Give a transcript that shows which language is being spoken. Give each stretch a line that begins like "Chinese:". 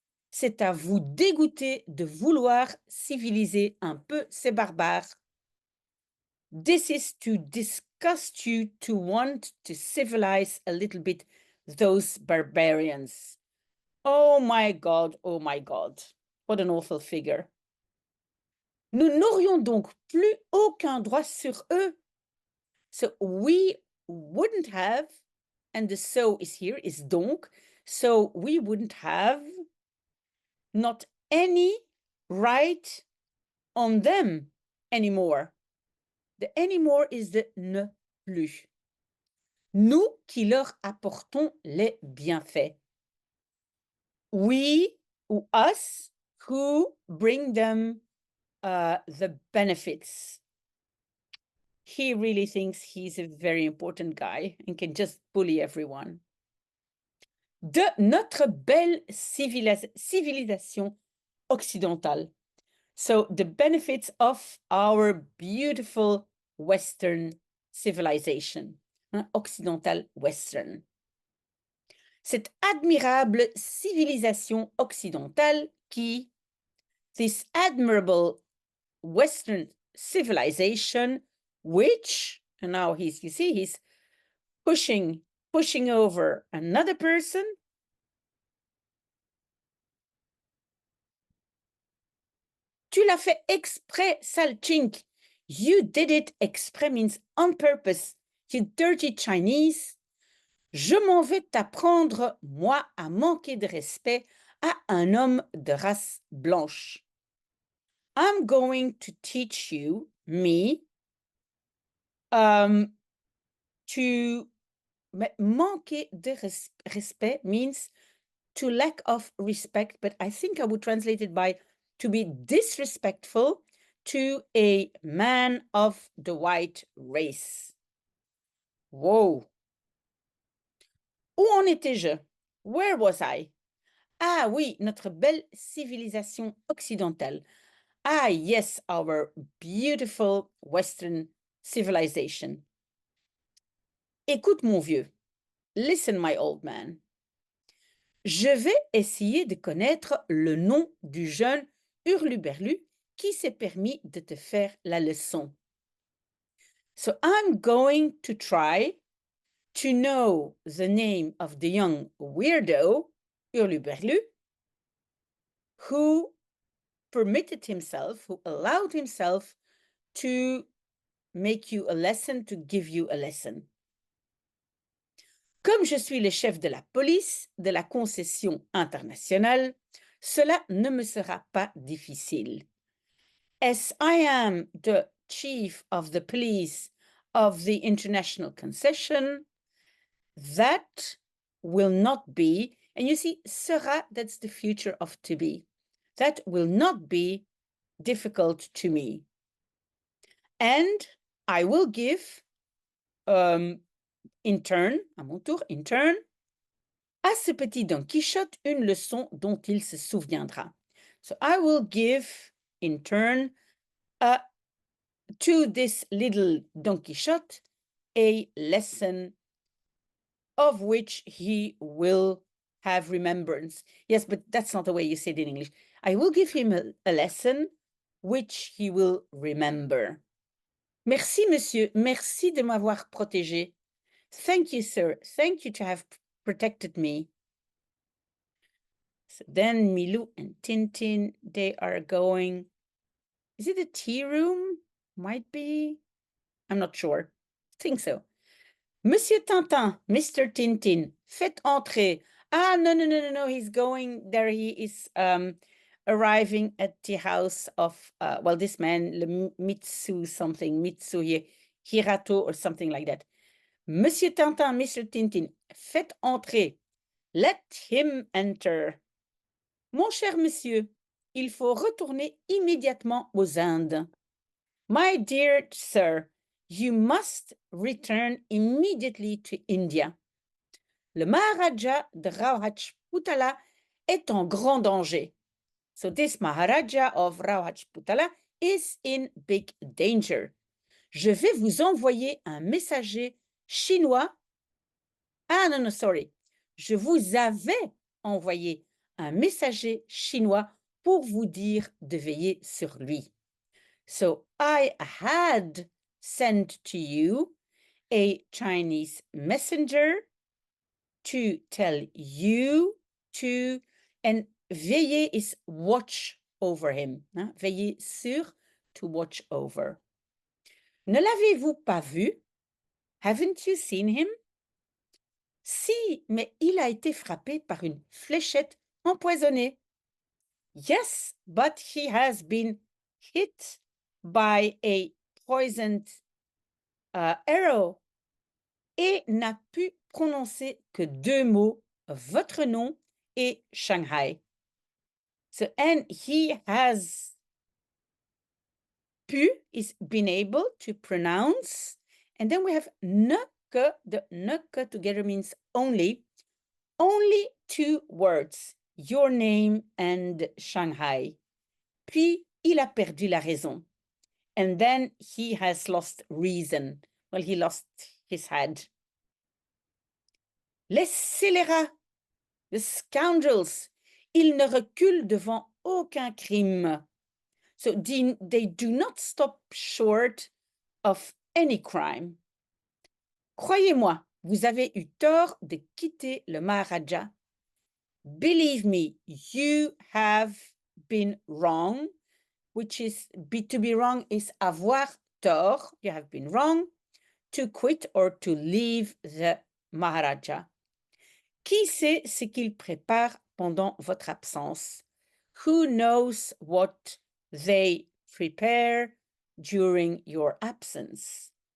French: C'est à vous dégoûter de vouloir civiliser un peu ces barbares.
English: This is to disgust you to want to civilize a little bit those barbarians. Oh my God, what an awful figure.
French: Nous n'aurions donc plus aucun droit sur eux.
English: So we wouldn't have, and the so is here, is donc, so we wouldn't have not any right on them anymore. The anymore is the ne plus.
French: Nous qui leur apportons les bienfaits.
English: We, ou us, who bring them the benefits. He really thinks he's a very important guy and can just bully everyone.
French: De notre belle civilisation occidentale.
English: So the benefits of our beautiful Western civilization, occidental Western.
French: Cette admirable civilisation occidentale qui,
English: this admirable Western civilization, which, and now you see, he's pushing over another person.
French: Tu l'as fait exprès, sale chink.
English: You did it exprès means on purpose. You dirty Chinese.
French: Je m'en vais t'apprendre, moi, à manquer de respect à un homme de race blanche.
English: I'm going to teach you, me, to
French: manquer de respect
English: means to lack of respect, but I think I would translate it by to be disrespectful to a man of the white race.
French: Wow. Où en étais-je?
English: Where was I?
French: Ah oui, notre belle civilisation occidentale.
English: Ah yes, our beautiful Western civilization.
French: Écoute mon vieux.
English: Listen, my old man.
French: Je vais essayer de connaître le nom du jeune hurluberlu qui s'est permis de te faire la leçon.
English: So I'm going to try to know the name of the young weirdo, hurluberlu, who permitted himself, who allowed himself to make you a lesson, to give you a lesson.
French: Comme je suis le chef de la police de la concession internationale, cela ne me sera pas difficile.
English: As I am the chief of the police of the international concession, that will not be, and you see, sera, that's the future of to be. That will not be difficult to me. And I will give, in turn,
French: à mon tour,
English: in turn,
French: à ce petit Don Quichotte une leçon dont il se souviendra.
English: So I will give, in turn, to this little Don Quixote a lesson of which he will have remembrance. Yes, but that's not the way you say it in English. I will give him a lesson which he will remember.
French: Merci, monsieur. Merci de m'avoir protégé.
English: Thank you, sir. Thank you to have protected me. So then Milou and Tintin, they are going. Is it a tea room? Might be. I'm not sure. Think so.
French: Monsieur Tintin, Mr. Tintin, faites entrer.
English: Ah, no, he's going there. He is arriving at the house of, well, this man, le Mitsu something, Mitsu Hirato or something like that.
French: Monsieur Tintin, Mr. Tintin, faites entrer.
English: Let him enter.
French: Mon cher monsieur, il faut retourner immédiatement aux Indes.
English: My dear sir, you must return immediately to India.
French: Le Maharaja de Rajputala est en grand danger.
English: So this Maharaja of Rajputala is in big danger.
French: Je vais vous envoyer un messager chinois. Ah non, sorry. Je vous avais envoyé un messager chinois pour vous dire de veiller sur lui.
English: So I had sent to you a Chinese messenger to tell you to, and veiller is watch over him. Hein? Veiller sur, to watch over.
French: Ne l'avez-vous pas vu?
English: Haven't you seen him?
French: Si, mais il a été frappé par une fléchette empoisonnée.
English: Yes, but he has been hit by a poisoned arrow
French: et n'a pu prononcer que deux mots, votre nom et Shanghai.
English: So, and he has pu, is been able to pronounce, and then we have ne que, the ne que together means only two words, your name and Shanghai.
French: Puis, il a perdu la raison.
English: And then he has lost reason. Well, he lost his head.
French: Les scélérats,
English: the scoundrels,
French: ils ne reculent devant aucun crime.
English: So they do not stop short of any crime.
French: Croyez-moi, vous avez eu tort de quitter le Maharaja.
English: Believe me, you have been wrong, which is to be wrong is avoir tort. You have been wrong to quit or to leave the Maharaja.
French: Qui sait ce qu'il prépare pendant votre absence?
English: Who knows what they prepare during your absence?